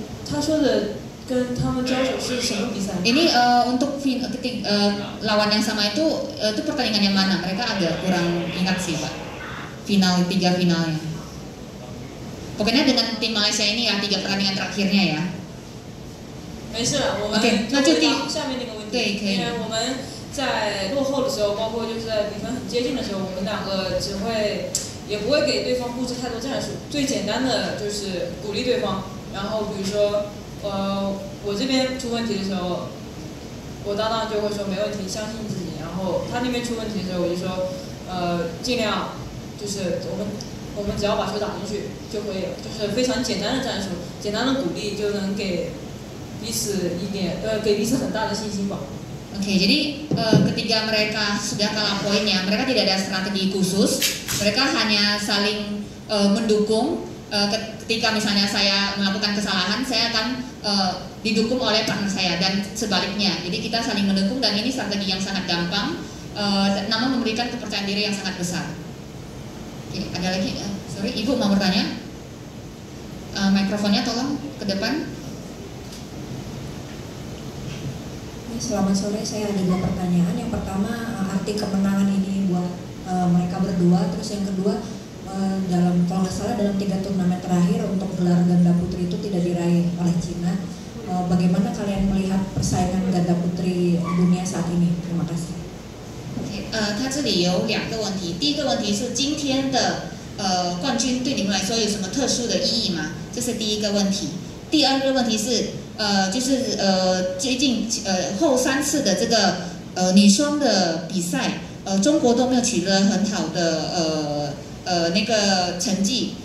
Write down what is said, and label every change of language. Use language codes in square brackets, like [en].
[zh] 他说的跟他们交手是什么比赛？ [id] Ini untuk lawan yang sama itu pertandingan yang mana? Mereka agak kurang ingat sih Pak. Final 3 finalnya. Pokoknya dengan tim Malaysia ini ya 3 pertandingan terakhirnya ya. [zh] 没事，我们那就下面那个问题。对，可以。因为我们在落后的时候，包括就是在比分很接近的时候，我们2个也不会给对方布置太多战术，最简单的就是鼓励对方。然后比如说，我这边出问题的时候，我搭档就会说没问题，相信自己。然后他那边出问题的时候，我就说，尽量就是我们只要把球打进去就可以了，就是非常简单的战术，简单的鼓励就能给彼此给彼此很大的信心吧。 [id] Oke, jadi ketika mereka sudah kalah poinnya, mereka tidak ada strategi khusus, mereka hanya saling mendukung. Ketika misalnya saya melakukan kesalahan, saya akan didukung oleh partner saya dan sebaliknya. Jadi kita saling mendukung dan ini strategi yang sangat gampang, namun memberikan kepercayaan diri yang sangat besar. Oke, ada lagi? Sorry, Ibu mau bertanya? Mikrofonnya tolong ke depan. Selamat sore, saya ada 2 pertanyaan. Yang pertama, arti kemenangan ini buat mereka berdua. Terus yang kedua, kalau nggak salah dalam 3 turnamen terakhir untuk gelar ganda putri itu tidak diraih oleh Cina. Bagaimana kalian melihat persaingan ganda putri dunia saat ini? Terima kasih. [zh] 他这里有2个问题。第一个问题是今天的冠军对你们来说有什么特殊的意义吗？这是第一个问题。第二个问题是就是最近后3次的这个女双的比赛，中国都没有取得很好的那个成绩。